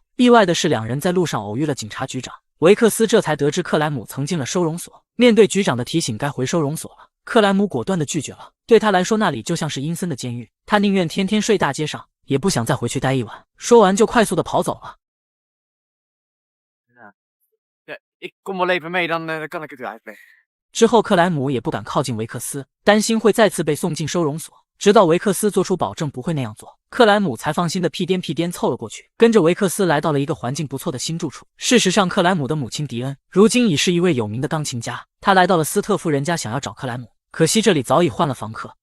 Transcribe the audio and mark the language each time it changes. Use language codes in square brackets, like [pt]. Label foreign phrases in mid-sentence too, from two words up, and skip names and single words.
[zh] 意外的是，两人在路上偶遇了警察局长，维克斯这才得知克莱姆曾进了收容所。面对局长的提醒该回收容所了，克莱姆果断地拒绝了。对他来说，那里就像是阴森的监狱，他宁愿天天睡大街上，也不想再回去待一晚。说完就快速地跑走了。 [nl] Ik kom wel even mee, dan kan ik het u uitleggen. [zh] 之后克莱姆也不敢靠近维克斯，担心会再次被送进收容所。直到维克斯做出保证不会那样做，克莱姆才放心的屁颠屁颠凑了过去，跟着维克斯来到了一个环境不错的新住处。事实上，克莱姆的母亲迪恩如今已是一位有名的钢琴家，她来到了斯特夫人家想要找克莱姆，可惜这里早已换了房客。